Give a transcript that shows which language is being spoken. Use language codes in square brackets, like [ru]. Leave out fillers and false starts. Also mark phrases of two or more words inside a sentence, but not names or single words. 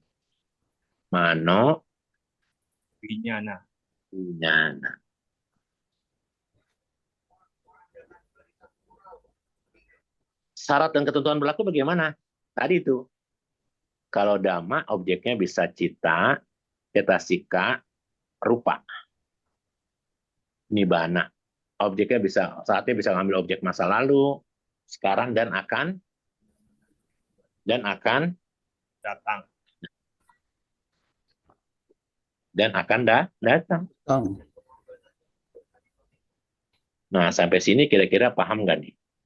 [id] Mano Winyana. Winyana. Syarat dan ketentuan berlaku bagaimana? Tadi itu. Kalau Dhamma, objeknya bisa cita, cetasika, rupa. Nibbana. Objeknya bisa, saatnya bisa mengambil objek masa lalu, sekarang dan akan Datang. datang. Tang. Nah, sampai sini kira-kira paham nggak nih?